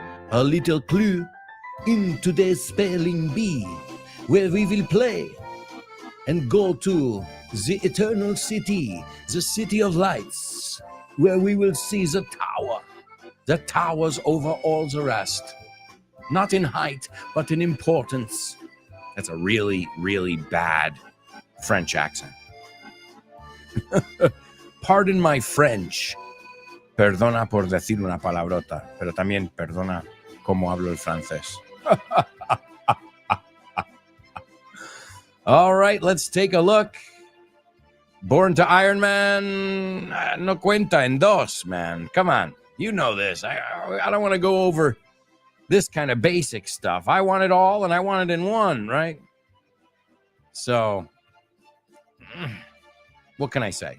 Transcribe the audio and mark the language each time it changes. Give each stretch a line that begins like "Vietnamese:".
English: A little clue in today's spelling bee, where we will play and go to the eternal city, the city of lights, where we will see the tower. The towers over all the rest. Not in height, but in importance. That's a really, really bad French accent. Pardon my French.
Spanish: Perdona por decir una palabrota, pero también perdona cómo hablo el francés.
English: All right, let's take a look. Born to Iron Man,
Spanish: no cuenta en dos,
English: man. Come on, you know this. I don't want to go over this kind of basic stuff. I want it all, and I want it in one, right? So, what can I say?